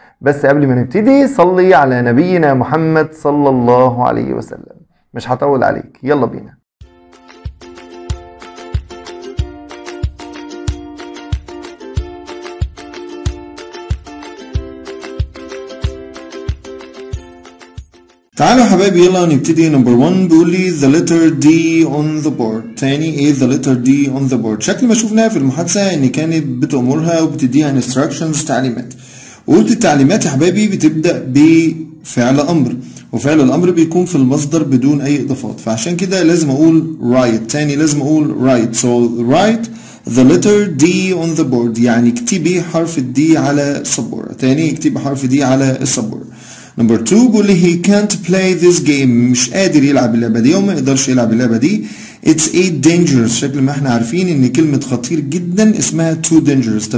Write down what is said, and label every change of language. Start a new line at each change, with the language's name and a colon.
Arabic: بس قبل ما نبتدي صلي على نبينا محمد صلى الله عليه وسلم. مش هطول عليك، يلا بينا. تعالوا يا حبايبي يلا نبتدي. نمبر 1 بيقول لي
English: the letter D on the board.
Arabic: تاني ايه
English: the letter D on the board؟
Arabic: شكل ما شفناها في المحادثة ان كانت بتأمرها وبتديها instructions تعليمات. وقلت التعليمات يا حبايبي بتبدأ بفعل أمر، وفعل الأمر بيكون في المصدر بدون أي إضافات، فعشان كده لازم أقول write. تاني لازم أقول write.
English: So write the letter D on the board،
Arabic: يعني اكتبي حرف الدي على السبورة. تاني اكتبي حرف دي على السبورة. نمبر 2 بيقول لي
English: he can't play this game،
Arabic: مش قادر يلعب اللعبة دي أو ما يقدرش يلعب اللعبة دي.
English: It's a dangerous،
Arabic: شكل ما احنا عارفين إن كلمة خطير جدا اسمها
English: too dangerous.